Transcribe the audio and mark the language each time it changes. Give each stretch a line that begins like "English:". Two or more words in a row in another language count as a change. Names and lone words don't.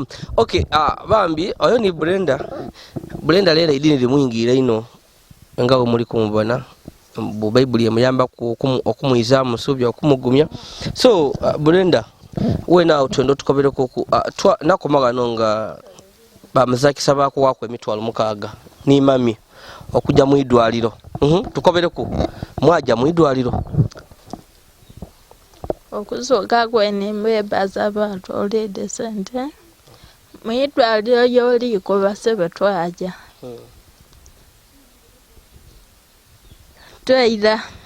Soga: Okay, bambi oyo ni Brenda. Brenda leero idini limuyingira ino nga muli kumubona mu Bayibuli emuyamba okumuyizaamu musuubi okumugumya. So Brenda wena otwendo tukobereko nakomagano nga bamuzakisa baako wako emitwalo 6 ni mami okujja mu idwaliro. Tukobereko mwaja mu idwaliro okusoka kwene mbebaza abantu olede sente mu idwaliro yoliko basebe twaja twaira